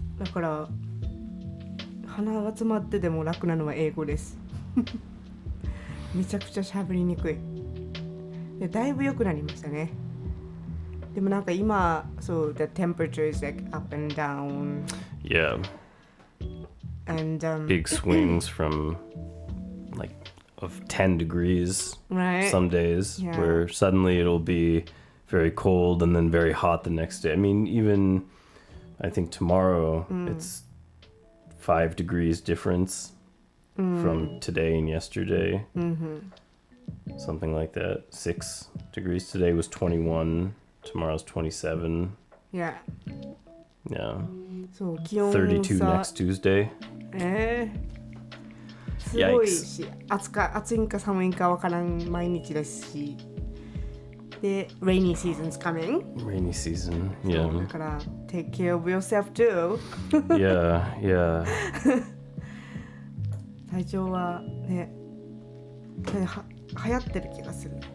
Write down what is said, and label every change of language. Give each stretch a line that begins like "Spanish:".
Japanese: だから鼻が詰まってでも楽なのは英語です。めちゃくちゃ喋りにくい。で、だいぶ良くなりましたね。でもなんか今、そう、
English: the temperature is like up and down. Yeah. And Big swings from like of 10 degrees right? some days, Yeah. where suddenly it'll be very cold and then very hot the next day. I mean, even I think tomorrow it's 5 degrees difference from today and yesterday. Something like that. 6 degrees today was 21. Tomorrow's 27. Yeah. Yeah.
Japanese: そう、気温
English: 32
Japanese: 差
English: next Tuesday.
Japanese: すごいし、暑いんか寒いんかわからん毎日ですし。
English: で、rainy season's coming. Rainy season.
Japanese: そう
English: Yeah. だから take care of yourself too. Yeah.
Japanese: 体調はね、流行ってる気がする。